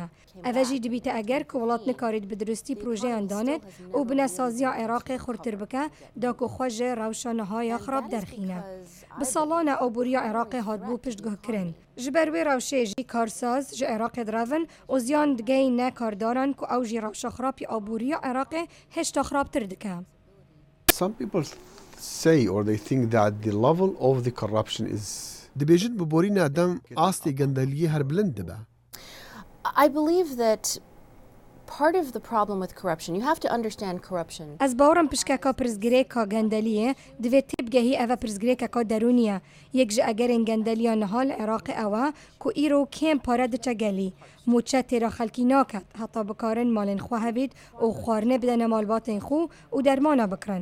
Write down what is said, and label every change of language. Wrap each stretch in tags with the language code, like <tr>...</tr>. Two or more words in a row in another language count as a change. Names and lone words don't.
<ku>Ev jî dibîte eger ku welat nikarît bi durustî projeyan danêt û bi nesaziya Iraqê xurtir bike da ku xwe ji rewşa nihaya xirab derxîne. Bi salana aboriya Iraqê hatbû piştguhkirin. Ji ber wê rewşê jî karsaz ji Iraqê direvin û ziyan digeyîne kardaran ku ew jî rewşa xirapî aboriya Iraqê hêşta xirabtir dike.</ku> <en>some people say or they think that the level of the corruption is</en> <ku>دەبێژن ببۆرینە دەم ئاستی گەندەلیە هەر بلند دەبە.</ku> <en>I believe that part of the problem with corruption, you have to understand corruption.</en> <ku>Ez bawerim pişkeka pirzgirêka gendeliyê divê têbgehî ev pirzgirêkeka derûnî ye. Yek ji egerên gendeliya niha li Iraqê ew e ku îro kêm pare diçe gelî. Mûçe têra xelkî naket heta bikarin malên xwe hevît û xwarinê bidene malbatên xwe û dermana bikirin.</ku>